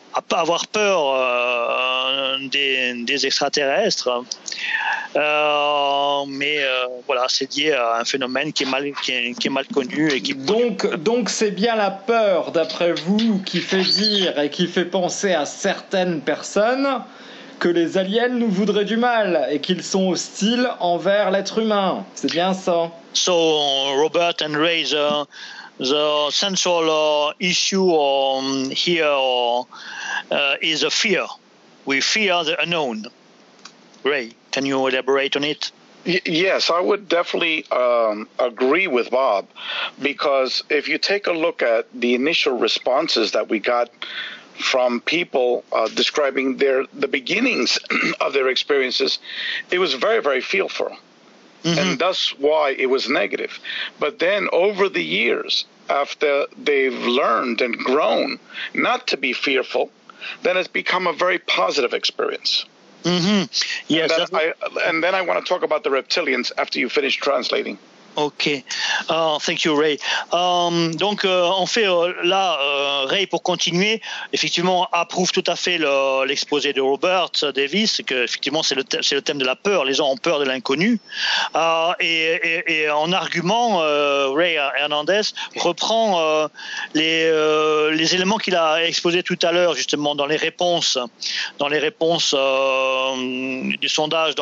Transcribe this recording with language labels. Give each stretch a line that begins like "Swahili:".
French: avoir peur des extraterrestres, voilà, c'est lié à un phénomène qui est mal connu et qui donc c'est bien la peur d'après vous qui fait dire et qui fait penser à certaines personnes que les aliens nous voudraient du mal et qu'ils sont hostiles envers l'être humain, c'est bien ça.
English: So Robert and Ray, the central issue is a fear. We fear the unknown. Ray, can you elaborate on it? Yes, I would definitely agree with Bob, because if you take a look at the initial responses that we got from people describing the beginnings of their experiences, it was very, very fearful. Mm-hmm. And that's why it was negative. But then over the years, after they've learned and grown not to be fearful, then it's become a very positive experience. Mm-hmm. Yes. And then I want to talk about the reptilians after you finish translating. Ok, thank you Ray.
French: Donc on fait là, Ray, pour continuer, effectivement approuve tout à fait l'exposé de Robert Davis, que effectivement c'est le thème de la peur, les gens ont peur de l'inconnu. Et en argument, Ray Hernandez reprend les éléments qu'il a exposés tout à l'heure, justement dans les réponses du sondage.